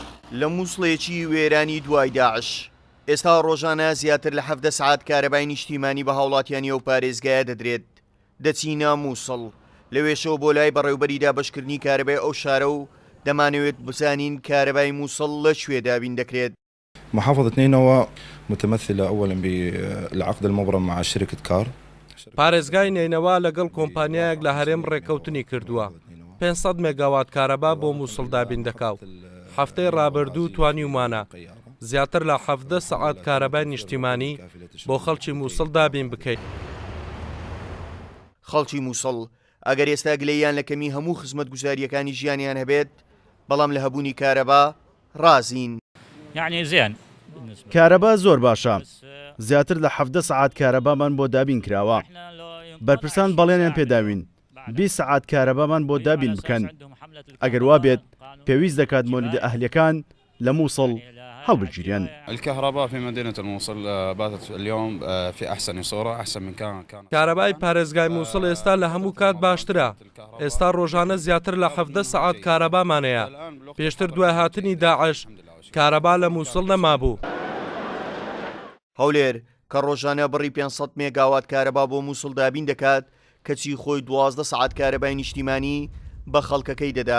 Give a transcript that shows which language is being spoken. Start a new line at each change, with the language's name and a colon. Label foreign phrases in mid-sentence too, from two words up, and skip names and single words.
Central Kurdish: لە مووسڵێکی وێرانی دوای داعش ئێستا ڕۆژانە زیاتر لە 17 سعات کارەبای نیشتیمانی بە هاوڵاتیانی ئەو پارێزگایە دەدرێت. دەچینە مووسڵ لەوێشەوە بۆ لای بەڕێوبەریدا بەشکردنی کارەبای ئەو شارە و دەمانەوێت بزانین کارەبای مووسڵ لە کوێدا بین دەکرێت.
Arabic: محافظة نينوى متمثلة أولا بالعقد المبرم مع شركة كار.
Central Kurdish: پارێزگای نینەوە لەگەڵ کۆمپانیایەک لە هەرێم ڕێکەوتنی کردووە. 500 مێگاوات کارەبا بۆ مووسڵ دابین دەکاو. هەفتەی ڕابردوو توانی ومانە زیاتر لە 17 سەعات کارەبای نیشتیمانی بۆ خەڵکی مووسڵ دابین بکەیت. خەڵکی مووسڵ ئەگەر ئێستا گلەیان لە کەمی هەموو خزمەتگوزاریەکانی ژیانیان هەبێت بەڵام لە هەبوونی کارەبا ڕازین.
Arabic: يعني زين
Central Kurdish: کارەبا زۆر باشە. زیاتر لە 17 سعات کارەبامان بۆ دابین کراوە. بەرپرسان بەڵێنیان پێداوین 20 سعات کارەبامان بۆ دابین بکەن. ئەگەر وا بێت پێویست دەکات مۆلودە ئەهلیەکان لە مووسڵ هەڵبگیرێن.
Arabic: الكهرباء في مدينة الموصل باتت اليوم في أحسن صورة أحسن من كان.
Central Kurdish: کارەبای پارێزگای مووسڵ ئێستا لە هەموو کات باشترە. ئێستا ڕۆژانە زیاتر لە 17 سعات کارەبامانەیە. پێشتر دوای هاتنی داعش کارەبا لە مووسڵ نەمابوو. هەولێر کە ڕۆژانە بڕی 500 مێگاوات کارەبا بۆ مووسڵ دابین دەکات کەچی خۆی 12 سعات کارەبای نیشتیمانی بە خەڵکەکەی دەدات.